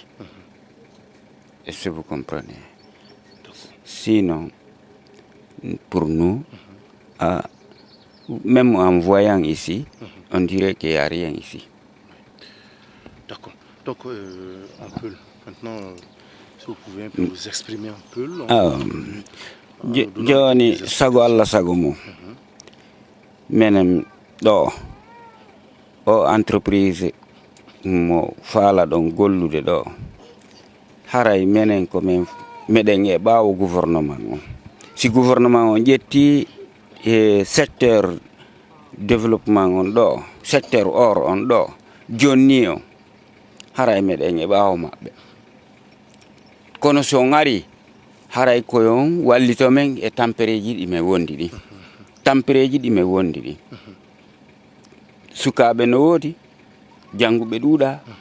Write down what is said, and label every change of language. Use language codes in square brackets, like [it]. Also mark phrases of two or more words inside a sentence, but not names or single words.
[fr] Est-ce que vous comprenez? Sinon, pour nous, même en voyant ici, on dirait qu'il n'y a rien ici. D'accord. Donc, un peu, maintenant, si vous pouvez un peu vous exprimer un peu. [ff] Johnny sago Allah sago mo. Menem do o entreprise mo faala ɗon gollude ɗo haray menen ko men meɗen e ɓaawo gouvernement on si gouvernement on ƴetti e [fr] secteur développement [ff] on ɗo secteur or on ɗo jonni o haray meɗen e ɓaawo maɓɓe kono so ngari haray koyon wallito men e tampereji ɗi men wondi ɗi tampereji ɗi men wondi ɗi sukaɓe no woodi janguɓe ɗuuɗa